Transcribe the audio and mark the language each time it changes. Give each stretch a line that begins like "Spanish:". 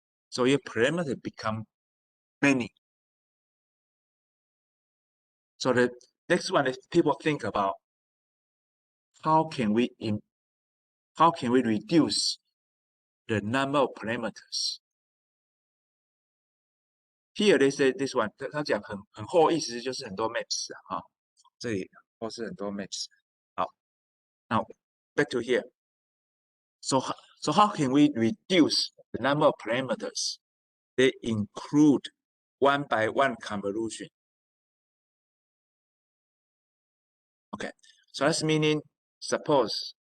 English: So your parameter become many. So the next one is people think about how can we reduce the number of parameters. Here they say this one，
Chinese: 他讲很厚，意思就是很多 maps 啊，这里或是很多 maps。
English: 好， now back to here. So how can we reduce the number of parameters? They include 1 by 1 convolution. Okay, so that's meaning suppose